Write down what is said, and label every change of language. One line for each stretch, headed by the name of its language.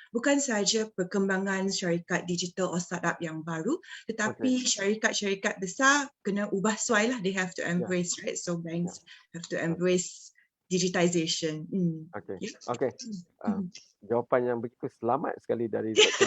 Malay: Bukan sahaja perkembangan syarikat digital atau startup yang baru, tetapi syarikat-syarikat besar kena ubah sesuai lah.
English: They have to embrace, right? So banks have to embrace digitization. Okey.
Malay: Jawapan yang begitu selamat sekali dari Dr.